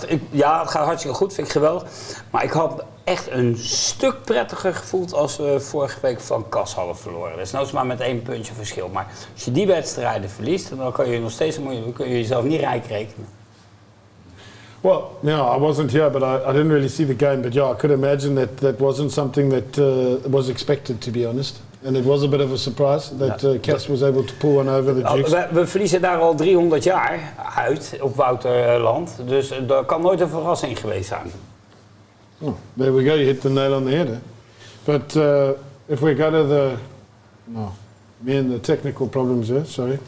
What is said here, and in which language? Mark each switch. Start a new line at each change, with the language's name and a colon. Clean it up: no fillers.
Dutch: Ja, het gaat hartstikke goed, vind ik geweldig. Maar ik had echt een stuk prettiger gevoeld als we vorige week van Kas hadden verloren. Dat is nou maar met 1 puntje verschil. Maar als je die wedstrijden verliest, dan kan je nog steeds kun je jezelf niet rijk rekenen.
English: Well, I wasn't here, but I didn't really see the game. But yeah, I could imagine that wasn't something that was expected, to be honest. And it was a bit of a surprise that Cass was able to pull one over the Dukes.
Dutch: We verliezen daar al 300 jaar uit op Wouterland. Dus dat kan nooit een verrassing geweest zijn.
English: Oh, there we go, you hit the nail on the head. But if we go to me and the technical problems here, sorry.